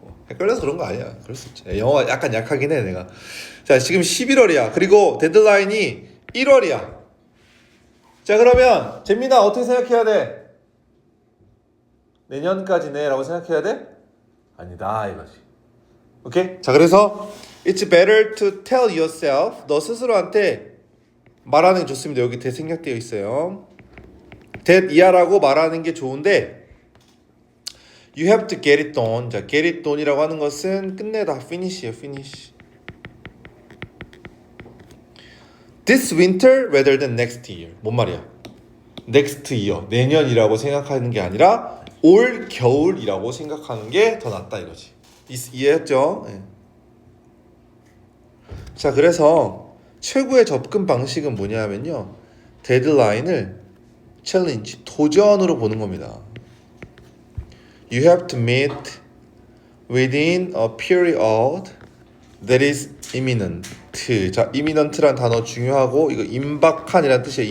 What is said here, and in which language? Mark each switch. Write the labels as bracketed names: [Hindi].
[Korean] 헷갈려서 그런 거 아니야. 그럴 수 있지. 영어가 약간 약하긴 해 내가. 자, 지금 11월이야. 그리고 데드라인이 1월이야. 자, 그러면 잼민아 어떻게 생각해야 돼? 내년까지네 라고 생각해야 돼? 아니다 이거지. 오케이? 자, 그래서 [English] It's better to tell yourself. [Korean] 너 스스로한테 말하는 게 좋습니다. 여기 대생략되어 있어요. [English] that [Korean] 이하라고 말하는 게 좋은데 [English] You have to get it done. [Korean] 자, get it done이라고 하는 것은 끝내다. [English] finish예요. finish. This winter rather than next year. [Korean] 뭔 말이야? [English] next year. [Korean] 내년이라고 생각하는 게 아니라 올 겨울이라고 생각하는 게 더 낫다 이거지. 이해했죠? 네. 자, 그래서 최고의 접근 방식은 뭐냐면요. 데드라인을 챌린지, 도전으로 보는 겁니다. [English] You have to meet within a period that is imminent. [Korean] 자, imminent란 단어 중요하고 이거 임박한이라는 뜻이에요.